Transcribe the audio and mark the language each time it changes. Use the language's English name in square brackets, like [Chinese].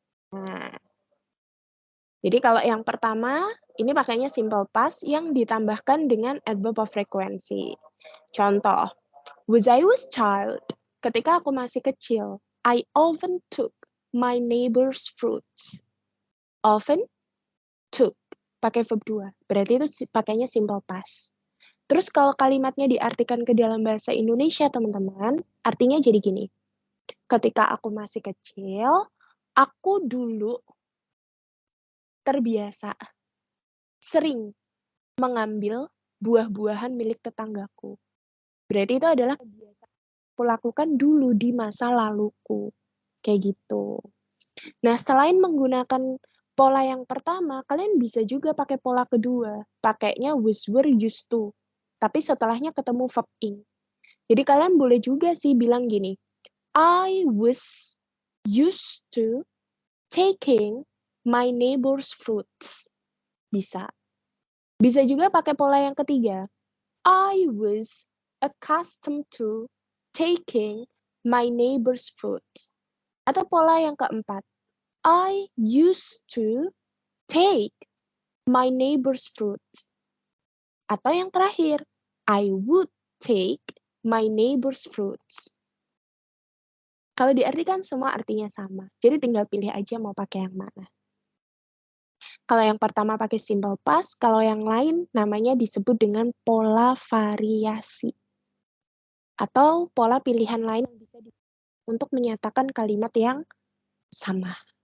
[Indonesian] Nah, jadi kalau yang pertama, ini pakainya simple past yang ditambahkan dengan adverb of frequency. Contoh, [English] when I was child, [Indonesian] ketika aku masih kecil, [English] I often took my neighbor's fruits. [Indonesian] Often took, pakai verb 2. Berarti itu pakainya simple past. Terus kalau kalimatnya diartikan ke dalam bahasa Indonesia, teman-teman, artinya jadi gini. Ketika aku masih kecil, aku dulu terbiasa sering mengambil buah-buahan milik tetanggaku. Berarti itu adalah kebiasaan aku lakukan dulu di masa laluku. Kayak gitu. Nah, selain menggunakan pola yang pertama, kalian bisa juga pakai pola kedua. Pakainya was, were, used to. Tapi setelahnya ketemu verb ing. Jadi kalian boleh juga sih bilang gini, [English] I was used to taking my neighbor's fruits. [Indonesian] Bisa. Bisa juga pakai pola yang ketiga. [English] I was accustomed to taking my neighbor's fruits. [Indonesian] Atau pola yang keempat. [English] I used to take my neighbor's fruits. [Indonesian] Atau yang terakhir. [English] I would take my neighbor's fruits. [Indonesian] Kalau diartikan semua artinya sama. Jadi tinggal pilih aja mau pakai yang mana. Kalau yang pertama pakai simple past, kalau yang lain namanya disebut dengan pola variasi. Atau pola pilihan lain yang bisa untuk menyatakan kalimat yang sama.